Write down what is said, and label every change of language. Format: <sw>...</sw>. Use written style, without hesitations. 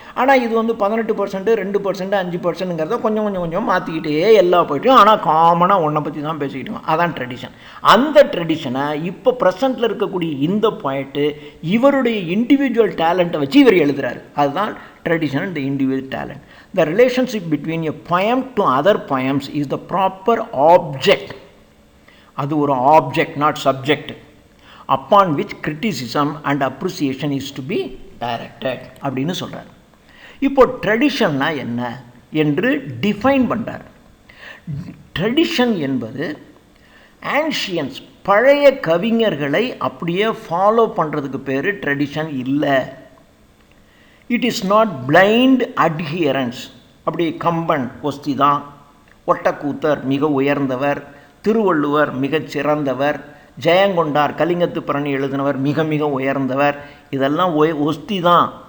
<ta>ஆனால் இது வந்து 18%, 2%, 5%ங்கிறத கொஞ்சம் கொஞ்சம் கொஞ்சம் மாற்றிக்கிட்டே எல்லா போய்ட்டும், ஆனால் காமனாக ஒன்றை பற்றி தான் பேசிக்கிட்டோம். அதான் ட்ரெடிஷன். அந்த ட்ரெடிஷனை இப்போ ப்ரெசண்ட்டில் இருக்கக்கூடிய இந்த பாயிண்ட்டு இவருடைய இண்டிவிஜுவல் டேலண்ட்டை வச்சு இவர் எழுதுகிறாரு. அதுதான்</ta> <en>Tradition and the individual talent. The relationship between a poem to other poems is the proper object.</en> <ta>அது ஒரு</ta> <en>object, not subject, upon which criticism and appreciation is to be directed</en> <ta>அப்படின்னு சொல்கிறார். இப்போ ட்ரெடிஷன்னா என்ன என்று டிஃபைன் பண்ணுறார். ட்ரெடிஷன் என்பது ஆன்ஷியன்ஸ், பழைய கவிஞர்களை அப்படியே ஃபாலோ பண்ணுறதுக்கு பேர் ட்ரெடிஷன் இல்லை.</ta> <en>It is not blind adherence.</en> <ta>அப்படி கம்பன் ஒஸ்தி தான், ஒட்டக்கூத்தர் மிக உயர்ந்தவர், திருவள்ளுவர் மிகச் சிறந்தவர், ஜெயங்கொண்டார் கலிங்கத்து பரணி எழுதினவர் மிக மிக உயர்ந்தவர், இதெல்லாம் ஒஸ்தி தான்.</ta>